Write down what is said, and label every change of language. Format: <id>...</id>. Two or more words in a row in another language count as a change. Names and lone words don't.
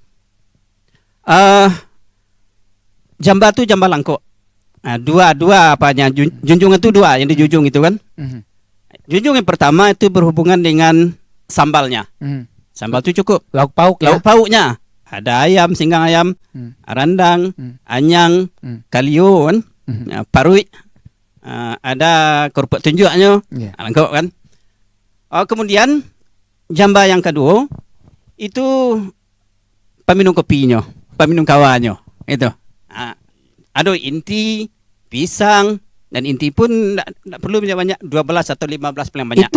<min>Jamba itu jamba langkok.</min> <id>Dua apanya? Junjungan itu 2 yang dijunjung itu kan. Junjung yang pertama itu berhubungan dengan sambalnya. Sambal itu cukup. Lauk pauk pauknya. Ada ayam, singgang ayam, arandang, anyang, kalio kan, parui. Ada kerupuk tunjuknya, langkok kan. Kemudian jamba yang kedua itu peminum kopinya, peminum kawannya itu. Ada inti, pisang, dan inti pun tidak perlu banyak, 12 atau 15 paling banyak.</id>